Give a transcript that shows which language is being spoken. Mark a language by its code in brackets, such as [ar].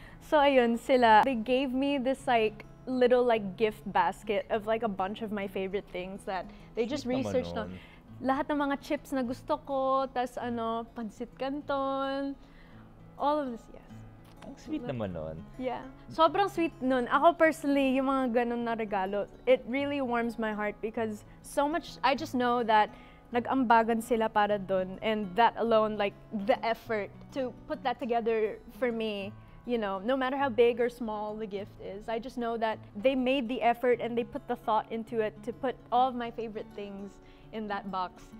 [tl] So, ayun, sila, [en] they gave me this like, little like gift basket of like a bunch of my favorite things that they just researched on. [tl] Lahat ng mga chips na gusto ko, tas ano, pansit canton, [en] all of this, yes. [tl] Ang sweet naman nun. [en] Yeah. [tl] Sobrang sweet nun. Ako personally, yung mga ganun na regalo, [en] it really warms my heart because so much, I just know that [tl] nag-ambagan sila para dun, [en] and that alone, like, the effort to put that together for me, you know, no matter how big or small the gift is, I just know that they made the effort and they put the thought into it to put all of my favorite things in that box.